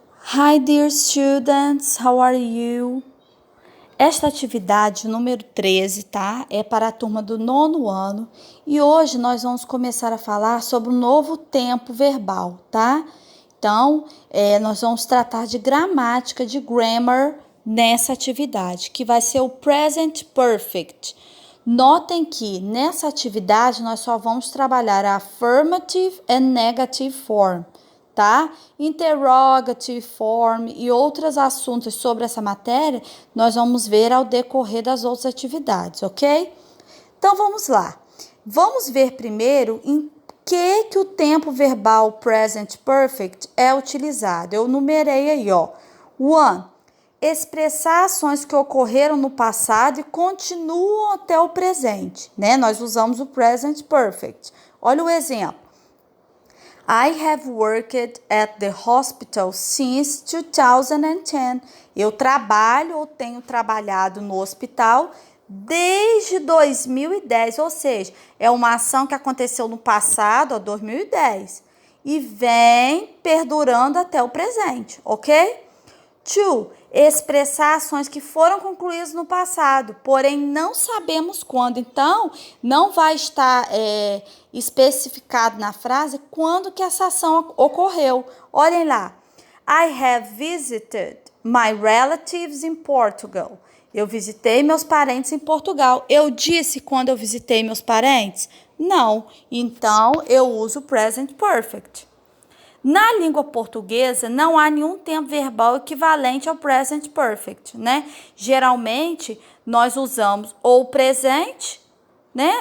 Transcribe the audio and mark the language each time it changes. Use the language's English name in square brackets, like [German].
[English] Hi, dear students, how are you? [Portuguese] Esta atividade número 13, tá? É para a turma do 9º ano e hoje nós vamos começar a falar sobre o novo tempo verbal, tá? Então, nós vamos tratar de gramática, de grammar nessa atividade, que vai ser o present perfect. Notem que nessa atividade nós só vamos trabalhar a [English] affirmative and negative form, [Portuguese] tá? Interrogative form e outros assuntos sobre essa matéria nós vamos ver ao decorrer das outras atividades, ok? Então vamos lá. Vamos ver primeiro em que o tempo verbal present perfect é utilizado. Eu numerei aí, ó. 1. Expressar ações que ocorreram no passado e continuam até o presente, né? Nós usamos o present perfect. Olha o exemplo. [English] I have worked at the hospital since 2010. [Portuguese] Eu trabalho ou tenho trabalhado no hospital desde 2010, ou seja, é uma ação que aconteceu no passado, 2010, e vem perdurando até o presente, ok? 2. Expressar ações que foram concluídas no passado, porém não sabemos quando. Então, não vai estar especificado na frase quando que essa ação ocorreu. Olhem lá. [English] I have visited my relatives in Portugal. [Portuguese] Eu visitei meus parentes em Portugal. Eu disse quando eu visitei meus parentes? Não. Então, eu uso present perfect. Na língua portuguesa, não há nenhum tempo verbal equivalente ao present perfect, né? Geralmente, nós usamos ou presente, né?